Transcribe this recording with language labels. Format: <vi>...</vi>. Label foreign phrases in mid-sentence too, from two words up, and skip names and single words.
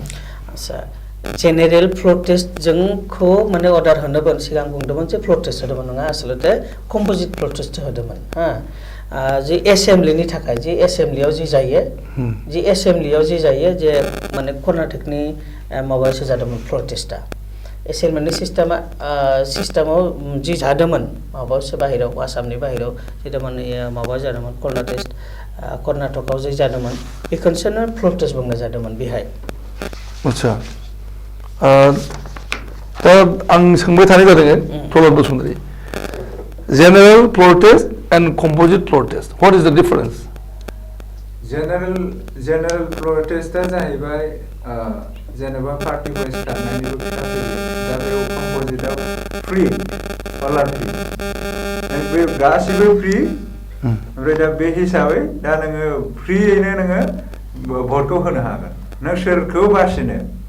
<brx>आच्छा</brx> <en>general protest</en> <brx>जोंखौ माने अर्डार होनोमोन सिगां बुंदोंमोन जे प्रटेस्ट होदोंमोन नङा आसलते</brx> <en>composite protest</en> <brx>होदोंमन जि एसेम्ब्लिनि थाखाय जि एसेम्ब्लियाव जि जायो जे माने कर्नाटकनि माबायावसो जादोंमोन प्रटेस्टआ</brx> <en>assembly system</en> <brx>जि जादोंमोन माबायावसो बाहेरायाव आसामनि बाहेरायाव जेदोंमोन माबा जादोंमोन कर्नाटकआव जि जादोंमोन बेखौनो प्रटेस्ट बुंनाय जादोंमोन बेहाय आच्छा दा आं सोंबाय थानाय जादों</brx> <en>प्रहलाद बसुमतारी general protest and composite protest what is the difference general protest</en> <brx>जाहैबाय जेनेबा पार्टी वाइज खालामनायनिबो खोथा फैयो दा बेयाव कम्पोजिटआव</brx> <en>free all are free</en> <brx>बे गासिबो फ्रि ओमफ्राय दा बे हिसाबै दा नोङो फ्रियैनो नोङो भटखौ होनो हागोन नों सोरखौ बासिनो</brx>